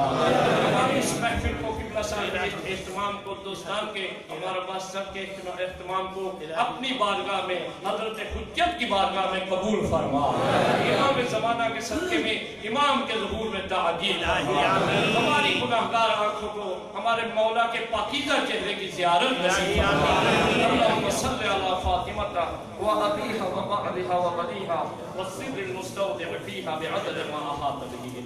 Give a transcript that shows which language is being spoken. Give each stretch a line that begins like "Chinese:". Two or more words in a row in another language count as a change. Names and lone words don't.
Urdu: ہماری اس محفل کو، قبلہ صاحب کے اہتمام کو، دوستان کے، ہمارا عباس صاحب کے اہتمام کو اپنی بارگاہ میں، حضرت حجت کی بارگاہ میں قبول فرما۔ امام زمانہ کے صدقے میں، امام کے ظہور میں تعجیل فرما۔ ہماری گناہگار آنکھوں کو ہمارے مولا کے پاکیزہ چہرے کی زیارت نصیب فرما۔
Arabic: اللہم صلی علی فاطمہ و ابیہا و بعدہا و بنیہا والسر المستودع فیہا بعدد ما احاط بہ۔